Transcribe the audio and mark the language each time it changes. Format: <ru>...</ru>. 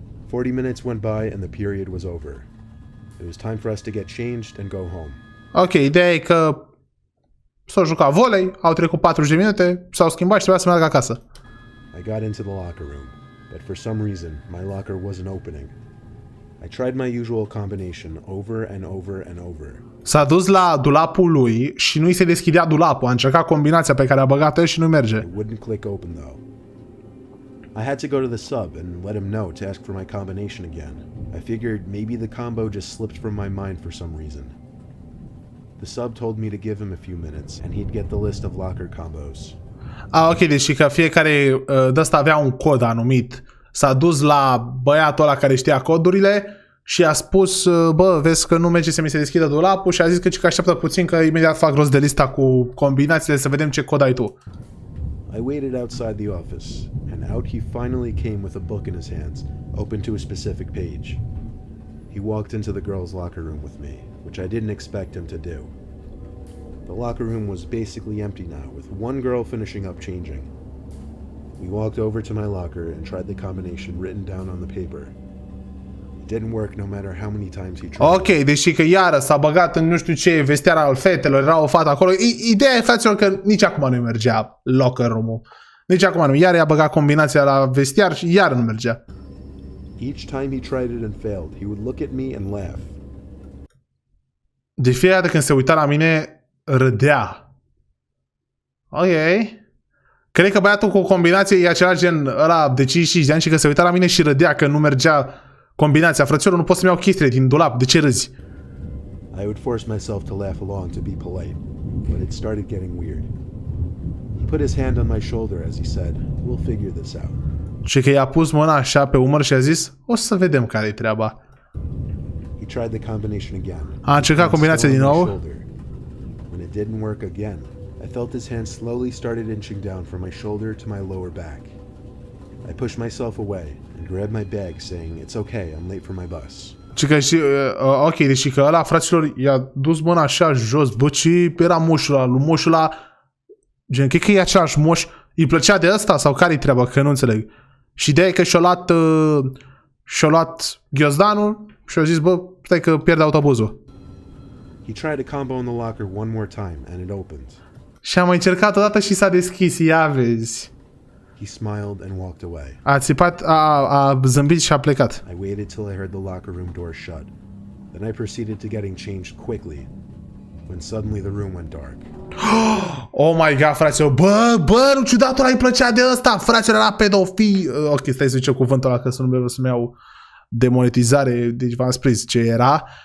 <en>40 minutes went by and the period was over. It was time for us to get changed and go home.</en> <ro>Ok, ideea e că s-au jucat volei, au trecut 40 de minute, s-au schimbat și trebuia să meargă acasă.</ro> <en>I got into the locker room, but for some reason my locker wasn't opening. I tried my usual combination over and over and over.</en> <ro>S-a dus la dulapul lui și nu-i se deschidea dulapul. A încercat combinația pe care a băgat-o și nu merge.</ro> <en>It wouldn't click open though. I had to go to the sub and let him know to ask for my combination again. I figured maybe the combo just slipped from my mind for some reason. The sub told me to give him a few minutes and he'd get the list of locker combos.</en> <ro>Ok, deci că fiecare de ăsta avea un cod anumit. S-a dus la băiatul ăla care știa codurile și a spus, bă, vezi că nu merge să mi se deschidă dulapul și a zis că așteaptă puțin că imediat fac rost de lista cu combinațiile să vedem ce cod ai tu.</ro> <en>I waited outside the office and out he finally came with a book in his hands, open to a specific page. He walked into the girls' locker room with me, which I didn't expect him to do. The locker room was basically empty now, with one girl finishing up changing. We walked over to my locker and tried the combination written down on the paper. It didn't work no matter how many times he tried.</en> <ro>Ok, deși că iară s-a băgat în nu știu ce vestiar al fetelor, era o fată acolo. Ideea e, fraților, că nici acum nu mergea locker room-ul. Nici acum nu. Iar i-a băgat combinația la vestiar și iar nu mergea.</ro> <en>Each time he tried it and failed, he would look at me and laugh.</en> <ro>De fiecare dată când se uita la mine, râdea. Ok. Cred că băiatul cu o combinație e același gen ăla de 55 de ani și că se uita la mine și râdea că nu mergea combinația. Frățiorul, nu pot să-mi iau chestiile din dulap. De ce râzi?</ro> <en>I would force myself to laugh along to be polite, but it started getting weird. He put his hand on my shoulder as he said, "We'll figure this out."</en> <ro>Și că i-a pus mâna așa pe umăr și a zis, o să vedem care-i treaba.</ro> <en>He tried the combination again.</en> <ro>A încercat combinația din nou.</ro> <en>When it didn't work again, I felt his hand slowly started inching down from my shoulder to my lower back. I pushed myself away and grabbed my bag, saying, "It's okay, I'm late for my bus."</en> <ro>Și că și, ok, deci că ăla, fraților, i-a dus mâna așa jos, bă, ce era moșul ăla, lui moșul ăla, gen, cred că e același moș, îi plăcea de ăsta sau care-i treaba, că nu înțeleg. Și ideea e că și-a luat ghiozdanul și a zis, bă, stai că pierde autobuzul.</ro> <en>He tried a combo in the locker one more time and it opened.</en> <ro>Și am mai încercat odată și s-a deschis, ia vezi.</ro> <en>He smiled and walked away.</en> <ro>A țipat, a zâmbit și a plecat.</ro> <en>I waited till I heard the locker room door shut. Then I proceeded to getting changed quickly, when suddenly the room went dark. Oh my god,</en> <ro>fraților, bă, nu ciudatul ăla îi plăcea de ăsta, fraților, era pedofil. Ok, stai să zicem cuvântul ăla, că să nu iau demonetizare, deci v-am spus ce era.</ro>